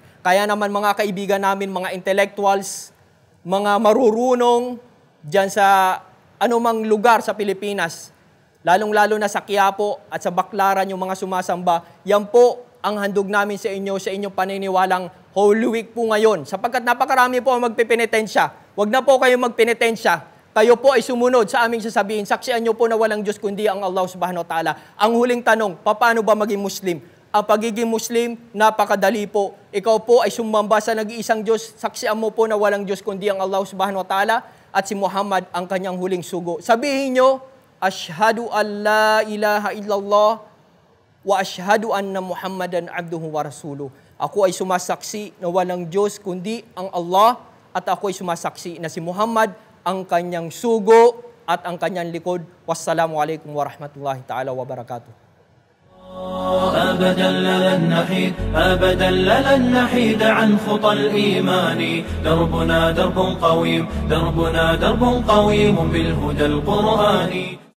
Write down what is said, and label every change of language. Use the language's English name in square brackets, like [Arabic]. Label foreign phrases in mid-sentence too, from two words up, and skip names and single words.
[Filipino] Kaya naman mga kaibigan namin, mga intellectuals, mga marurunong dyan sa anumang lugar sa Pilipinas, lalong-lalo na sa Quiapo at sa Baclaran yung mga sumasamba, yan po ang handog namin sa inyong paniniwalang Holy Week po ngayon. Sapagkat napakarami po ang magpipinitensya. Huwag na po kayo magpinitensya. Kayo po ay sumunod sa aming sasabihin. Saksihan nyo po na walang Diyos kundi ang Allah [Arabic] سبحانه وتعالى. [Filipino] Ang huling tanong, paano ba maging Muslim? Ang pagiging Muslim, napakadali po. Ikaw po ay sumamba sa nag-iisang Diyos. Saksihan mo po na walang Diyos kundi ang Allah [Arabic] سبحانه وتعالى [Filipino] at si Muhammad ang kanyang huling sugo. Sabihin nyo, [Arabic] أشهد أن لا إله إلا الله وأشهد أن محمدا عبده ورسوله. [Filipino] Ako ay sumasaksi na walang Diyos kundi ang Allah at ako ay sumasaksi na si Muhammad ang kanyang sugo at ang kanyang likod. [Arabic] والسلام عليكم ورحمة الله تعالى وبركاته. أبدا لن نحيد أبدا لن نحيد عن خطى الإيمان دربنا درب قويم دربنا درب قويم بالهدى القرآني